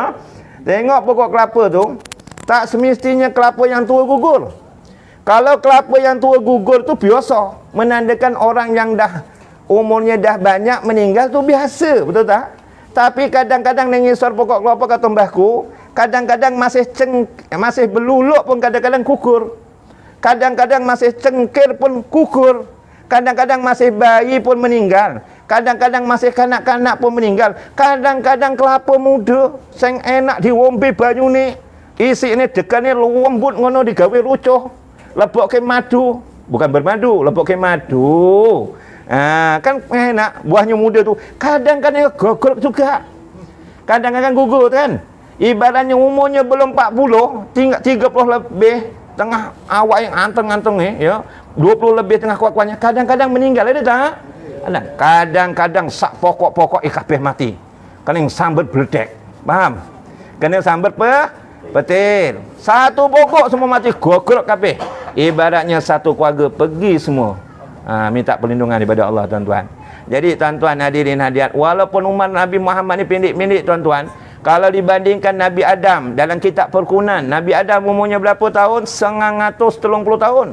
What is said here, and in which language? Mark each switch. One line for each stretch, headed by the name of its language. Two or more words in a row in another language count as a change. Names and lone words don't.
Malay: Tengok pokok kelapa tu, tak semestinya kelapa yang tua gugur. Kalau kelapa yang tua gugur tu biasa, menandakan orang yang dah umurnya dah banyak meninggal tu biasa, betul tak? Tapi kadang-kadang nengisor pokok kelapa kata mbahku, kadang-kadang masih beluluk pun kadang-kadang kukur. Kadang-kadang masih cengkir pun kukur. Kadang-kadang masih bayi pun meninggal. Kadang-kadang masih kanak-kanak pun meninggal. Kadang-kadang kelapa muda
Javanese: sing enak diombe banyu
Malay: ni.
Javanese: Isi ni dekan ni lembut ngono digawe rucuh. Lebokke madu,
Malay: bukan bermadu,
Javanese: lebokke madu.
Malay: Kan enak buahnya muda tu. Kadang-kadang gogol juga. Kadang-kadang gugur kan. Ibaratnya umurnya belum 40, tinggal 30 lebih, tengah awak yang anteng-anteng ni ya. 20 lebih tengah kuat-kuatnya. Kadang-kadang meninggal ada tak?
Javanese: Kadang-kadang sak pokok-pokok kabeh mati. Kena sambat beledek.
Malay: Faham? Kena sambat petir. Satu pokok semua mati
Javanese: gogrok kabeh.
Malay: Ibaratnya satu keluarga pergi semua. Minta perlindungan daripada Allah tuan-tuan. Jadi tuan-tuan hadirin hadirat, walaupun umur Nabi Muhammad ni pendek-pendek tuan-tuan, kalau dibandingkan Nabi Adam dalam kitab perkunan, Nabi Adam umurnya berapa tahun? 930 tahun.